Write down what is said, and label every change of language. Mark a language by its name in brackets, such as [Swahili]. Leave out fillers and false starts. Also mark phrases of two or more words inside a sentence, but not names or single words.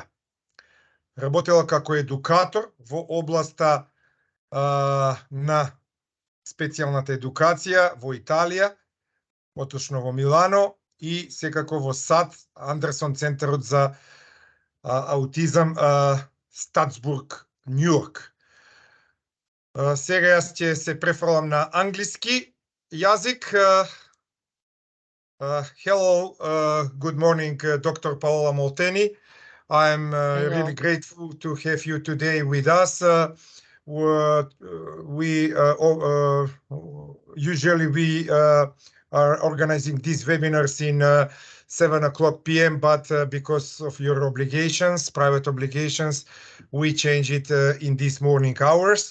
[Macedonian] Работела како едукатор во областа на специјалната едукација во Италија, поточно во Милано, и секако во САД, Андерсон центарот за аутизам, Статсбург, Њујорк. Сега јас ќе се префрлам на англиски јазик. [English] Hello, good morning, Dr. Paola Molteni. I am really grateful to have you today with us. We usually are organizing these webinars in 7:00 p.m., but because of your obligations, private obligations, we change it in these morning hours.